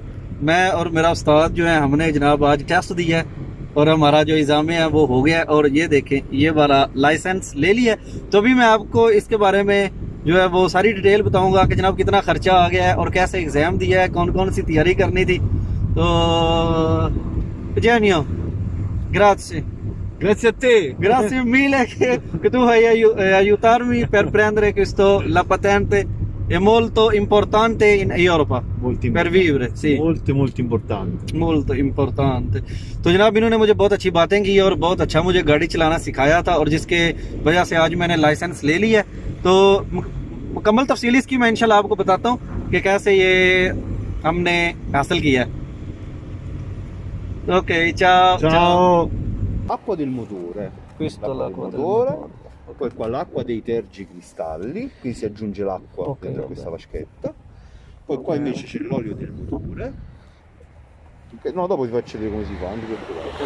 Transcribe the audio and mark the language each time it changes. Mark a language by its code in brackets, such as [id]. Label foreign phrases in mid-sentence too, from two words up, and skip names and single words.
[hi] मैं और मेरा उस्ताद जो है हमने जनाब आज टेस्ट दिया है और हमारा जो एग्ज़ाम है वो हो गया है और ये देखें ये वाला लाइसेंस ले लिया है। तो अभी मैं आपको इसके बारे में जो है वो सारी डिटेल बताऊंगा कि जनाब कितना खर्चा आ गया है और कैसे एग्ज़ाम दिया है, कौन कौन सी तैयारी करनी थी। [it] तो Eugenio, grazie. Grazie a te. Grazie mille che tu hai aiutarmi per prendere questo, la patente è molto importante in Europa per vivere, sì, molto importante. molto importante। [hi] तो जनाब इन्होंने मुझे बहुत अच्छी बातें की और बहुत अच्छा मुझे गाड़ी चलाना सिखाया था और जिसके वजह से आज मैंने लाइसेंस ले लिया है। तो मुकम्मल तफसीली इसकी मैं इंशाल्लाह आपको बताता हूँ कि कैसे ये हमने हासिल किया है। [it] Ok, ciao. Ciao. Acqua del motore. Questo l'acqua del motore. motore. Poi qua l'acqua dei tergicristalli, qui si aggiunge l'acqua dentro questa vaschetta. Poi qua invece c'è l'olio del motore. No, dopo vi faccio vedere come si fa, non vi preoccupate.